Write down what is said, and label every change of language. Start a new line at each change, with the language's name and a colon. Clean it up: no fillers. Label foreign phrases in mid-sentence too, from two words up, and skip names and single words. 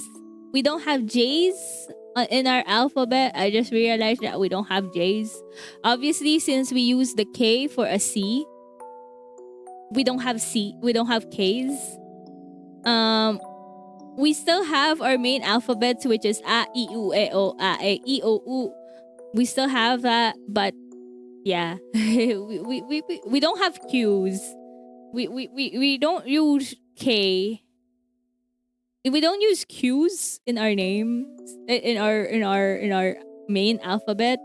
English: We don't have J's in our alphabet. I just realized that we don't have J's. Obviously, since we use the K for a C, we don't have C. We don't have K's. We still have our main alphabets, which is A, I, U, E, O, A, E, I, O, U. We still have that, but yeah, we don't have Q's. We don't use K. We don't use Q's in our names, in our main alphabet.